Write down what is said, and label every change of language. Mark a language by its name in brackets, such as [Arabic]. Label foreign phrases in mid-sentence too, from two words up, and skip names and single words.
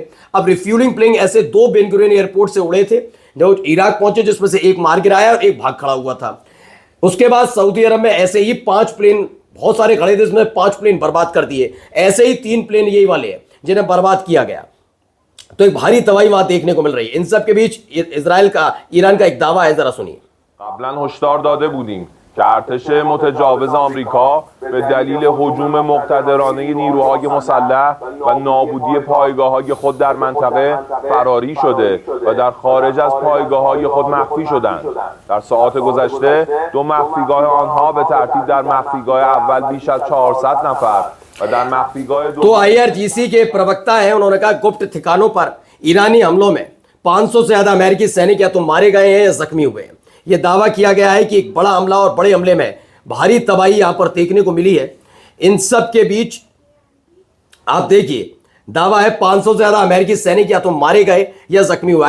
[Hindi] अब [English] refueling plane [Hindi] ऐसे 2 बेन गुरियन एयरपोर्ट से उड़े थे जो इराक पहुंचे, जिसमें से एक मार गिराया और एक भाग खड़ा हुआ था। उसके बाद सऊदी अरब में ऐसे ही 5 प्लेन, बहुत सारे खड़े थे, इसमें 5 प्लेन बर्बाद कर दिए। ऐसे ही 3 प्लेन यही वाले हैं जिन्हें बर्बाद किया गया। तो एक भारी तबाही वहां देखने को मिल रही है। इन सब के बीच इजराइल का, ईरान का एक दावा है, जरा सुनिए। [Persian] قبلا هشدار داده بودیم که ارتش متجاوز آمریکا به دلیل هجوم مقتدرانه نیروهای مسلح و نابودی پایگاه‌های خود در منطقه فراری شده و در خارج از پایگاه‌های خود مخفی شدند. در ساعات گذشته 2 مخفیگاه آنها به ترتیب در مخفیگاه اول بیش از 400 نفر و در مخفیگاه [Hindi] तो IRGC के प्रवक्ता हैं, उन्होंने कहा गुप्त ठिकानों पर ईरानी हमलों में 500 से ज्यादा अमेरिकी सैनिक या तो मारे गए हैं या जख्मी हुए हैं। यह दावा किया गया है कि एक बड़ा हमला और बड़े हमले में भारी तबाही यहां पर देखने को मिली है। इन सब के बीच आप देखिए, दावा है 500 से ज्यादा अमेरिकी सैनिक या तो मारे गए या जख्मी हुए।